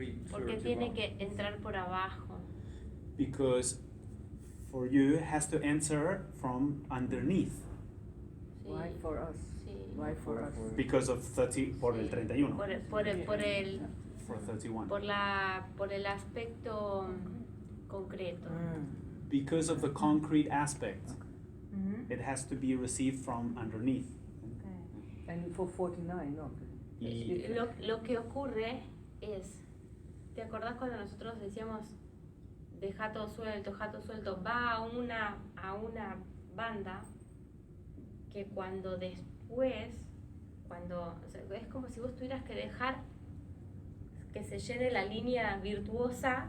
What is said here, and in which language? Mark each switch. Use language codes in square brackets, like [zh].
[es] Porque tiene que entrar por abajo. [en] Because for you it has to enter from underneath [es] Sí. [en] Why for us? [es] Sí. [en] Why for us? because of 30 [es] por el [en] 31 [es] Por el aspecto concreto. Mm. [en] because of the concrete aspect. Mm-hmm. It has to be received from underneath. Okay. And for 49, no. [es] Y [en] It's different. [es] Lo que ocurre es, ¿te acordás cuando nosotros decíamos deja todo suelto? Va a una banda que cuando después, o sea, es como si vos tuvieras que dejar que se llene la línea virtuosa